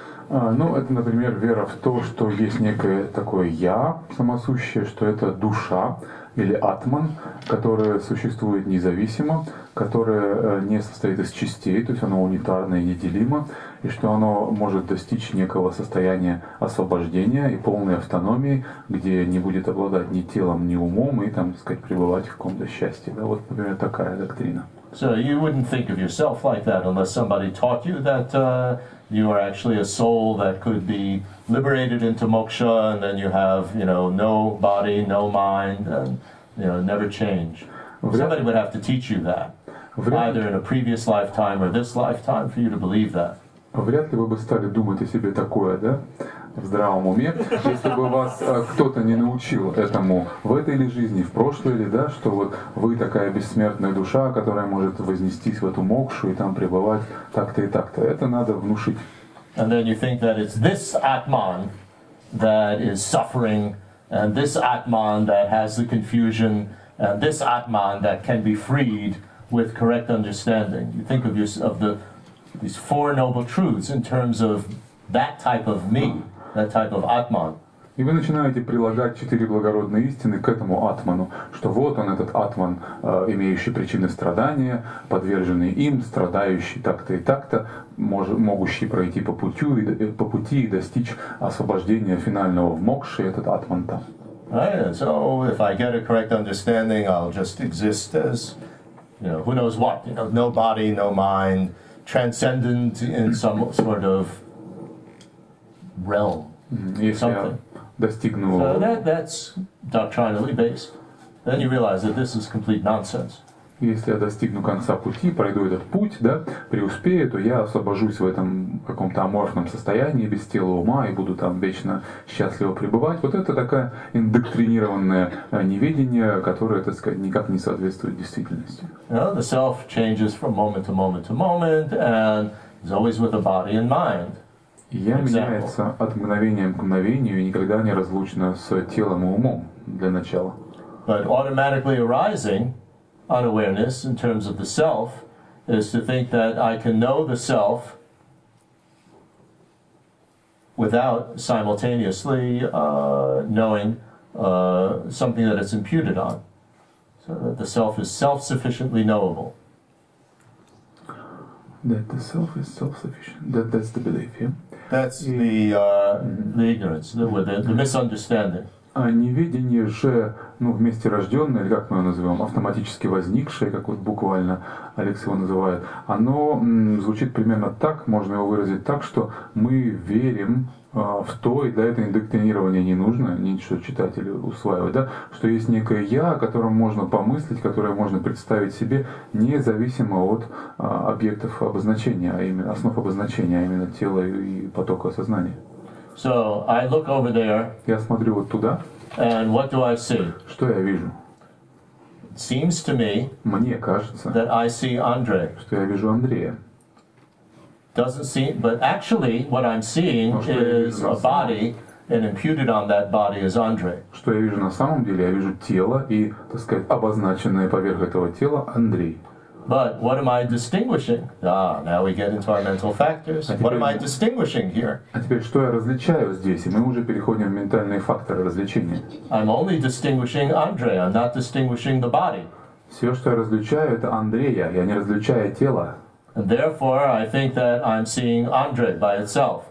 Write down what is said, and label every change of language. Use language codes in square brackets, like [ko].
[ru] Ну, это, например, вера в то, что есть некое такое «я» самосущее, что это душа или атман, которое существует независимо, которое не состоит из частей, то есть оно унитарно и неделимо, и что оно может достичь некого состояния освобождения и полной автономии, где не будет обладать ни телом, ни умом, и, там, так сказать, пребывать в каком-то счастье. Да? Вот, например, такая доктрина. [en] So you wouldn't think of yourself like that unless somebody taught you that you are actually a soul that could be liberated into moksha, and then you have, you know, no body, no mind, and, you know, never change. Somebody would have to teach you that, either in a previous lifetime or this lifetime, for you to believe that. [ru] Вряд ли вы бы стали думать о себе такое, да, в здравом уме, если бы вас кто-то не научил этому в этой ли жизни, в прошлой ли, да, что вот вы такая бессмертная душа, которая может вознестись в эту мокшу и там пребывать так-то и так-то. Это надо внушить. [en] And then you think that it's this Atman that is suffering, and this Atman that has the confusion, and this Atman that can be freed with correct understanding. You think of these four noble truths in terms of that type of me, that type of Atman. [ru] И вы начинаете прилагать 4 благородные истины к этому атману, что вот он, этот атман, имеющий причины страдания, подверженный им, страдающий так-то и так-то, могущий пройти по пути и достичь освобождения финального в мокше, этот атман там. [en] Right, so if I get a correct understanding, I'll just exist as, you know, who knows what, you know, no body, no mind, transcendent in some sort of realm. [ru] Если я достигну... [en] So that's doctrinally based. Then you realize that this is complete nonsense. [ru] Если я достигну конца пути, пройду этот путь, да, преуспею, то я освобожусь в этом каком-то аморфном состоянии, без тела ума, и буду там вечно счастливо пребывать. Вот это такое индоктринированное неведение, которое, так сказать, никак не соответствует действительности. [en] You know, the self changes from moment to moment to moment, and is always with a body and mind. [ru] Я меняется от мгновения к мгновению и никогда не разлучна с телом и умом для начала. [en] But automatically arising unawareness in terms of the self is to think that I can know the self without simultaneously knowing something that it's imputed on. So that the self is self-sufficiently knowable. That the self is self-sufficient. That's the belief, yeah? That's the ignorance, the misunderstanding. [ru] А неведение же, ну, вместе рожденное, или как мы его называем, автоматически возникшее, как вот буквально Алекс его называет, оно звучит примерно так, можно его выразить так, что мы верим в то, и для этого индоктринирования не нужно, ничего читателю усваивать, да, что есть некое «я», о котором можно помыслить, которое можно представить себе, независимо от объектов обозначения, а именно основ обозначения, а именно тела и потока сознания. [en] So I look over there. [ru] Я смотрю вот туда. [en] And what do I see? [ru] Что я вижу? [en] It seems to me. [ru] Мне кажется. [en] That I see Andre. [ru] Что я вижу Андрея. [en] Doesn't seem, but actually, what I'm seeing is a body, and imputed on that body is Andre. [ru] Что я вижу на самом деле? Я вижу тело и, так сказать, обозначенное поверх этого тела Андрей. [en] But what am I distinguishing? Now we get into our mental factors. What am I distinguishing here? [ru] А теперь, что я различаю здесь? И мы уже переходим в ментальные факторы различения. [en] I'm only distinguishing Andre. I'm not distinguishing the body. [ru] Все, что я различаю, это Андрея. Я не различаю тело. [en] And therefore, I think that I'm seeing Andre by itself.